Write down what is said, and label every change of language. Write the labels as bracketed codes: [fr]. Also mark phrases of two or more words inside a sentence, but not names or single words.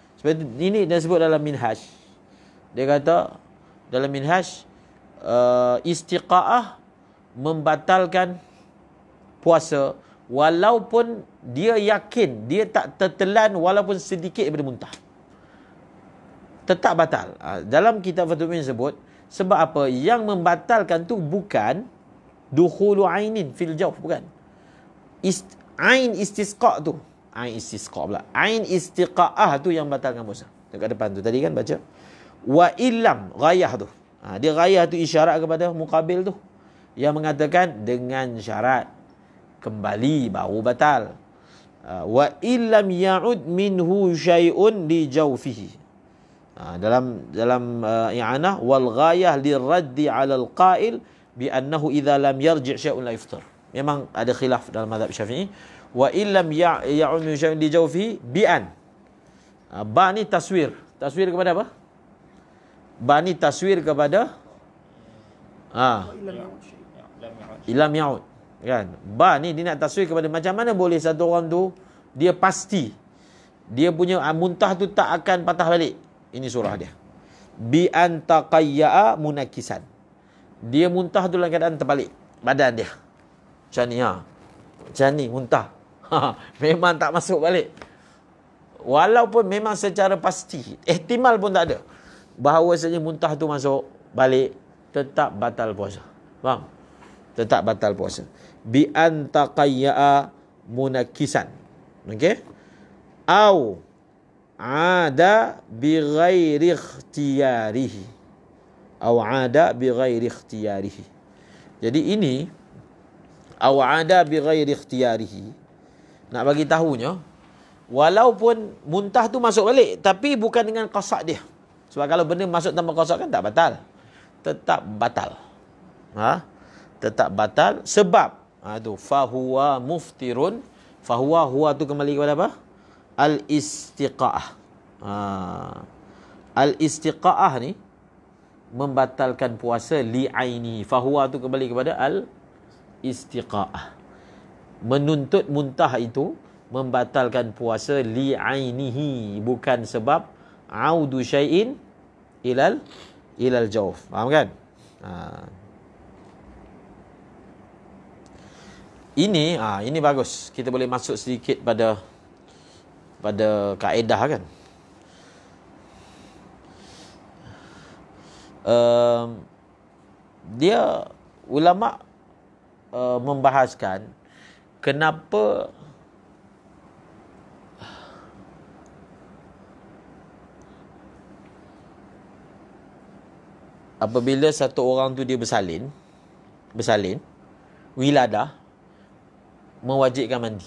[ms] Seperti ini dia sebut dalam Minhaj. Dia kata dalam Minhaj, istiqa'ah membatalkan puasa walaupun dia yakin dia tak tertelan walaupun sedikit daripada muntah. Tetap batal. Dalam kitab Fathul Muin sebut, sebab apa? Yang membatalkan tu bukan [ar] دخول عين في الجوف, [ms] bukan. [ar] عين استسقاء [ms] tu. [ar] عين استسقاء [ms] pula. [ar] عين استقاءة [ms] tu yang batalkan puasa. Dekat depan tu tadi kan baca. [ar] وإن لم, [ms] ghayah tu. Dia ghayah tu isyarat kepada muqabil tu. Yang mengatakan dengan syarat kembali baru batal. [ar] وإن لم يعد منه شيء لجوفه. Dalam إعانة والغاية للرد على القائل بأنه إذا لم يرجع شيء لا يفطر. [ms] Memang ada khilaf dalam mazhab Syafi'i. [ar] وإن لم يعد منه شيء لجوفه بأن. [ms] Ba ni taswir. Taswir kepada apa? Ba ni taswir kepada [ar] إن لم يعد. [ms] Kan? Ba ni dia nak taswir kepada macam mana boleh satu orang tu dia pasti dia punya muntah tu tak akan patah balik. Ini surah dia. [ar] بأن تقيأ منكسا. [ms] Dia muntah tu dalam keadaan terbalik badan dia. Macam ni Macam ni muntah. Memang tak masuk balik. Walaupun memang secara pasti, ihtimal pun tak ada bahawasanya muntah tu masuk balik, tetap batal puasa. Faham? Tetap batal puasa. [ar] بأن تقيأ منكسا. Okey? أو عاد بغير اختياره. أو عاد بغير اختياره. [ms] Jadi ini [ar] أو عاد بغير اختياره. [ms] Nak bagi tahunya walaupun muntah tu masuk balik tapi bukan dengan qasad dia. Sebab kalau benda masuk tanpa qasad kan tak batal. Tetap batal. Tetap batal sebab tu [ar] فهو مفطر. [ms] Huwa tu kembali kepada apa? Al-istiqa'ah. Al-istiqa'ah ni membatalkan puasa li'aini. Fahuwa tu kembali kepada al-istiqa'ah. Menuntut muntah itu membatalkan puasa li'ainihi, bukan sebab [ar] عود شيء إلى الجوف. [ms] Faham kan? Ini bagus. Kita boleh masuk sedikit pada kaedah kan. Dia ulama membahaskan kenapa apabila satu orang tu dia bersalin wiladah mewajibkan mandi.